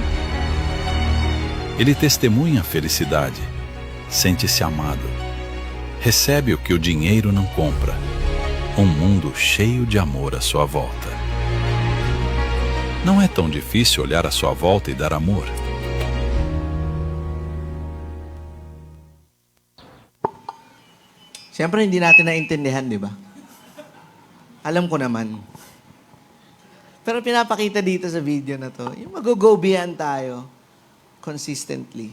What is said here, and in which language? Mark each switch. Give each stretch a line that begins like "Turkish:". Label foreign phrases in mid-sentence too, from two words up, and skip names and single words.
Portuguese: Ele testemunha a felicidade, sente-se amado, recebe o que o dinheiro não compra, um mundo cheio de amor à sua volta. Não é tão difícil olhar à sua volta e dar amor.
Filipino: Siyempre, hindi natin naintindihan, di ba? Alam ko naman. Pero pinapakita dito sa video na to, yung mag-
English: go beyond
Filipino: tayo consistently.